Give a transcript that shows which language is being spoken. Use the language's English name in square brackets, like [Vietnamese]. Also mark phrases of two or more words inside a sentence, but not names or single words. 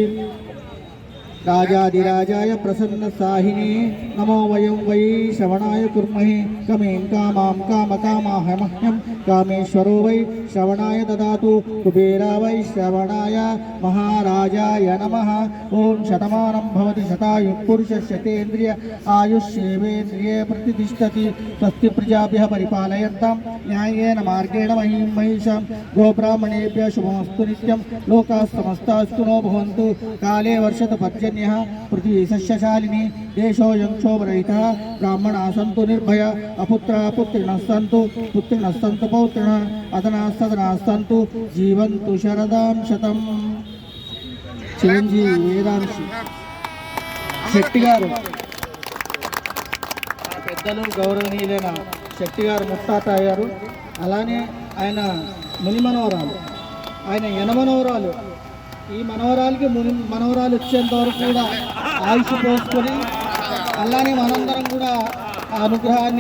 [Sanskrit] రాజాదిరాజాయ ప్రసన్న సాహినే నమో వయం వై శ్రవణాయ కుర్మహే కమేం కామాం కామకామాహ మహ్యం కామేశ్వరో వై శ్రవణాయ దదాతు. కుబేరా వై శ్రవణాయ మహారాజాయ నమః. ఓం శతమానం భవతి శతాయుః పురుషः శతేంద్రియ ఆయుష్యేవేంద్రియే ప్రతిష్టతి. స్వస్తి ప్రజాభ్యః పరిపాలయంతాం న్యాయేన మార్గేణ మహీం మహిషాం గోబ్రాహ్మణేభ్యः శుభమస్తు నిత్యం. లోకాः సమస్తాः సుఖినో భవంతు. కాలే వర్షతు పర్జన్యః పృథివీ సస్యశాలిని. దేశోऽयं क्षोभरहितः. ब्राह्मणाः सन्तु निर्भया. अपुत्राः पुत्रिणः सन्तु. पुत्रिणः सन्तु पौत्रिणः. अधनाः सधनाः सन्तु. जीवन्तु शरदां शतं. [Telugu] చిరంజీవి వేదాంశి శెట్టి గారు పెద్దలు గౌరవనీయులైన శెట్టి గారు ముత్తాత అయ్యారు. అలానే ఆయన ముని మనవరాలు, ఆయన యనమనవరాలు. ఈ మనవరాలకి ముని మనవరాలు వచ్చేంత వరకు కూడా ఆయుష్ పోసుకొని అలానే మనందరం కూడా ఆ అనుగ్రహాన్ని